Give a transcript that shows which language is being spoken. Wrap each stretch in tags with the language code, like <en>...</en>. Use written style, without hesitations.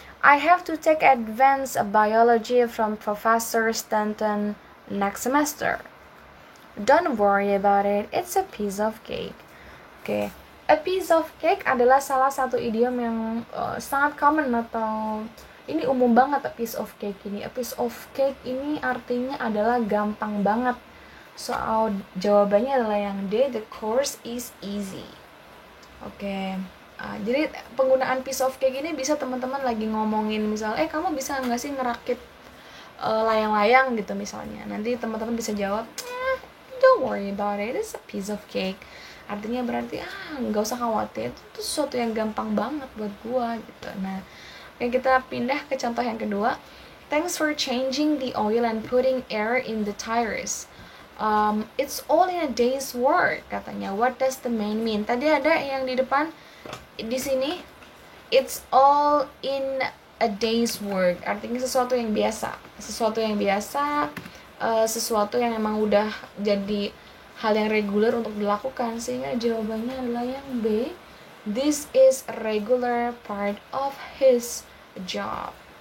<en>I have to take advanced biology from Professor Stanton next semester. Don't worry about it, it's a piece of cake.</en> <id>Oke, a piece of cake adalah salah satu idiom yang sangat common atau ini umum banget. A piece of cake ini, a piece of cake ini artinya adalah gampang banget. Soal jawabannya adalah yang D,</id> <en>the course is easy.</en> <id>Oke. Jadi penggunaan piece of cake ini bisa teman-teman lagi ngomongin misal, kamu bisa nggak sih ngerakit layang-layang gitu misalnya. Nanti teman-teman bisa jawab,</id> <en>don't worry about it, it's a piece of cake.</en> <id>Artinya berarti nggak usah khawatir, itu sesuatu yang gampang banget buat gua gitu. Nah, kita pindah ke contoh yang kedua.</id> <en>Thanks for changing the oil and putting air in the tires. It's all in a day's work katanya. What does the man mean?</en> <id>Tadi ada yang di depan di sini,</id> <en>it's all in a day's work,</en> <id>artinya sesuatu yang biasa, sesuatu yang memang udah jadi hal yang reguler untuk dilakukan, sehingga jawabannya adalah yang B,</id> <en>this is a regular part of his job.</en>